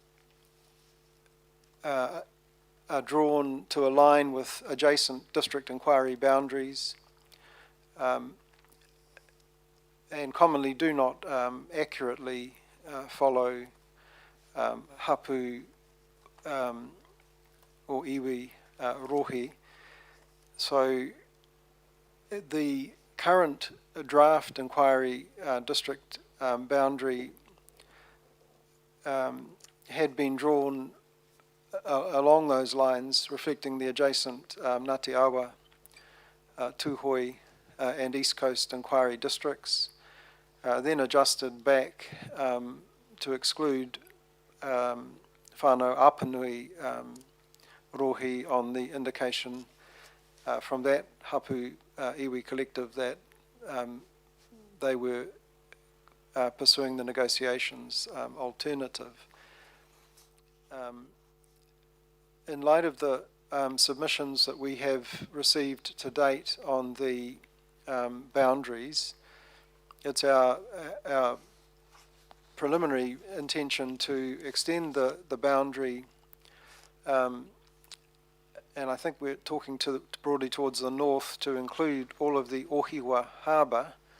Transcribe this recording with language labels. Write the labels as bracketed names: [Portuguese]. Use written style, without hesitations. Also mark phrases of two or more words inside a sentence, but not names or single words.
[English] drawn to align with adjacent district inquiry boundaries and commonly do not accurately follow hapu or [Māori] iwi rohi. [English] So the current draft inquiry district boundary had been drawn along those lines, reflecting the adjacent Ngāti Awa, Tūhoi and East Coast inquiry districts, then adjusted back to exclude whānau Apanui rohi on the indication from that [Māori] hapu iwi [English] collective that they were pursuing the negotiations alternative. In light of the submissions that we have received to date on the boundaries, it's our preliminary intention to extend the boundary, and I think we're talking broadly towards the north to include all of the Ohiwa Harbour,